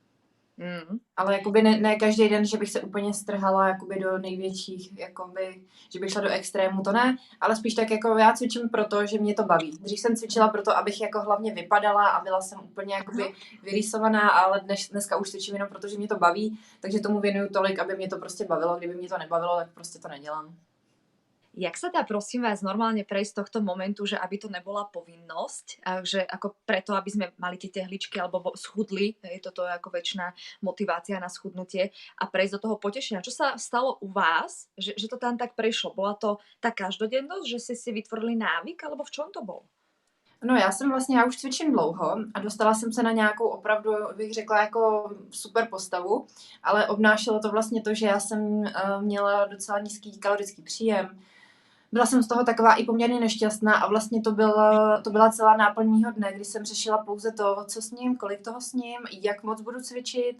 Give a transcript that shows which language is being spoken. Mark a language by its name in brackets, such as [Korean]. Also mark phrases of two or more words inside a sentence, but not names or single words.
[Czech] Ale jakoby ne každý den, že bych se úplně strhala jakoby do největších, jakoby, že bych šla do extrému, to ne, ale spíš tak jako já cvičím proto, že mě to baví. Dřív jsem cvičila proto, abych jako hlavně vypadala a byla jsem úplně jakoby vyrýsovaná, ale dneska už cvičím jenom proto, že mě to baví, takže tomu věnuju tolik, aby mě to prostě bavilo. Kdyby mě to nebavilo, tak prostě to nedělám. [Slovak] Jak sa dá, prosím vás, normálne prejsť z tohto momentu, že aby to nebola povinnosť, že ako preto, aby sme mali tie tehličky alebo schudli, je toto ako väčšiná motivácia na schudnutie a prejsť do toho potešenia. Čo sa stalo u vás, že to tam tak prešlo? Bola to tá každodennosť, že ste si vytvorili návyk, alebo v čom to bolo? [Czech] No já už cvičím dlouho a dostala jsem se na nějakou opravdu, bych řekla, jako super postavu, ale obnášelo to vlastně to, že já jsem měla docela nízký kalorický příjem, Byla jsem z toho taková i poměrně nešťastná a vlastně to byla celá náplň mýho dne, kdy jsem řešila pouze to, co s ním, kolik toho s ním, jak moc budu cvičit.